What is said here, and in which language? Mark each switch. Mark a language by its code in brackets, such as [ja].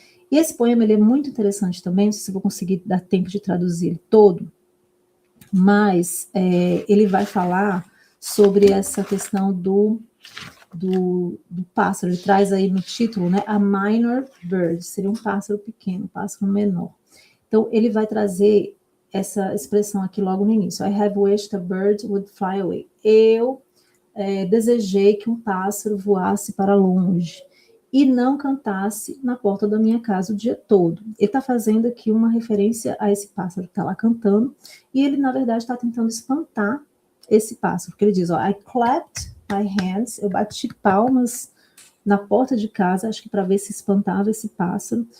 [pt] E esse poema ele é muito interessante também, não sei se eu vou conseguir dar tempo de traduzir ele todo, mas ele vai falar sobre essa questão do pássaro. Ele traz aí no título, né, [en] a minor bird, [pt] seria um pássaro pequeno, um pássaro menor. Então, ele vai trazer essa expressão aqui logo no início. [en] I have wished a bird would fly away. [pt] Eu desejei que um pássaro voasse para longe e não cantasse na porta da minha casa o dia todo. Ele está fazendo aqui uma referência a esse pássaro que está lá cantando, e ele, na verdade, está tentando espantar esse pássaro, porque ele diz, ó, [en] I clapped my hands, [pt] eu bati palmas na porta de casa, acho que para ver se espantava esse pássaro.